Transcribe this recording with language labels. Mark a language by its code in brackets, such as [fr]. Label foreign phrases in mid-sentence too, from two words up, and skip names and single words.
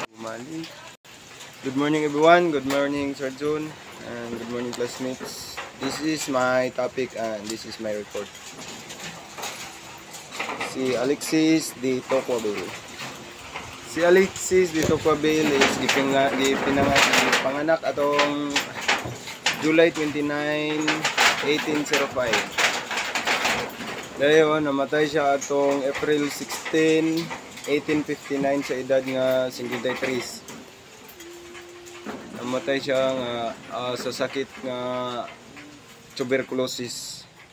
[ceb] balik. [en] Good morning everyone, good morning Sir June, and good morning classmates. This is my topic and this is my report. [ceb] Si Alexis de Tocqueville. Si Alexis de Tocqueville is panganak atong July 29, 1805. Dayon namatay siya atong April 16, 1859 sa edad nga 53. Namatay siya nga sa sakit nga tuberculosis.